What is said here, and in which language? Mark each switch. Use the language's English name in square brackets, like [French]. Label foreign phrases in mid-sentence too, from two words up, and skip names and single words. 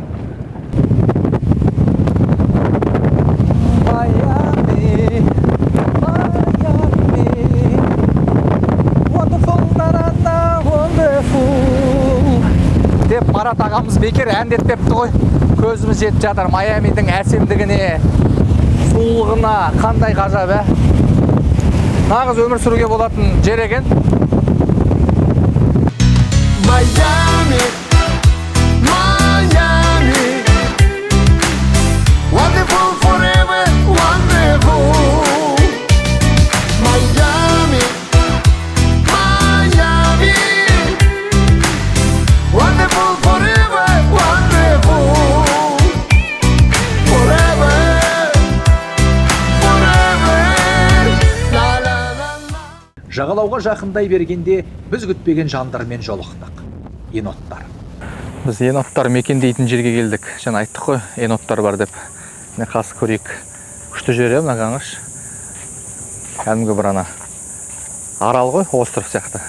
[Kazakh] Деп Марат ағамыз бекер әндетпепті ғой. Көзіміз жетіп жатыр Майамидің әсемдігіне, сұлулығына, қандай ғажап, нағыз өмір сүруге болатын жер екен. [English] Miami, Miami, wonderful forever, wonderful. Miami, Miami, wonderful forever, wonderful. Forever, forever, la la la la. [Kazakh] Жағалауға жақындай бергенде біз күтпеген жандармен жолықтық. Еноттар. Біз еноттар мекендейтін жерге келдік. Жаңа айттық қой, еноттар бар деп. Міне қасы көрейік. Күшті жер мына қаңыш. Кәдімгі бір ана арал ғой, остров сияқты.